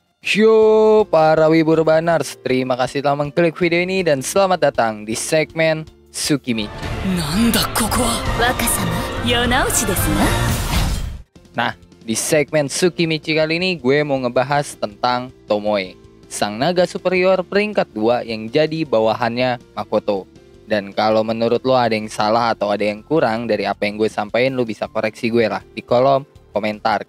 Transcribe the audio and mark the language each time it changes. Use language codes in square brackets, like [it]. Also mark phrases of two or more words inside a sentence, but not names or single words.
[id] Yo, para wibu urbaners, terima kasih telah mengklik video ini dan selamat datang di segmen Tsukimichi. [ja] なんだここは若様世直しですな。 [id] Nah, di segmen Tsukimichi kali ini gue mau ngebahas tentang Tomoe, sang naga superior peringkat 2 yang jadi bawahannya Makoto. Dan kalau menurut lo ada yang salah atau ada yang kurang dari apa yang gue sampaikan, lo bisa koreksi gue lah di kolom komentar.